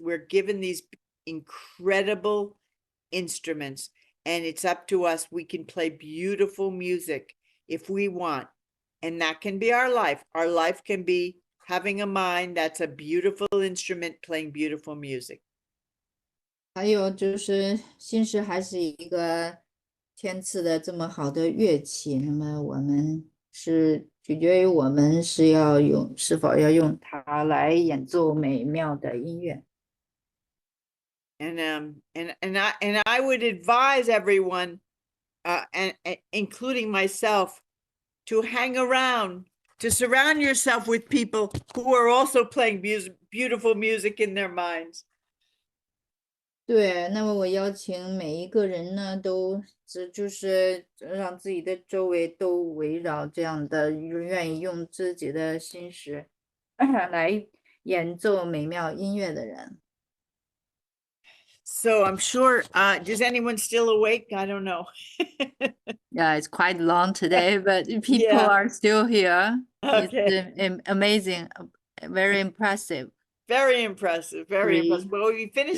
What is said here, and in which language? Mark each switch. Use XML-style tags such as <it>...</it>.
<en>We're given these incredible instruments, and it's up to us. We can play beautiful music if we want, and that can be our life. Our life can be having a mind that's a beautiful instrument playing beautiful music.</en> <zh>还有就是心识还是一个天赐的这么好的乐器，那么我们是取决于我们是否要用它来演奏美妙的音乐。</zh> <en>And I would advise everyone, and including myself, to hang around, to surround yourself with people who are also playing beautiful music in their minds.</en> <zh>对，那么我邀请每一个人呢，都就是让自己的周围都围绕这样的愿意用自己的心识来演奏美妙音乐的人。</zh> <en>So I'm sure, does anyone still awake? I don't know. Yeah, it's quite long today, but people Yeah. are still here. Okay. It's amazing, very impressive. Very impressive, very impressive. Well, we finished</en>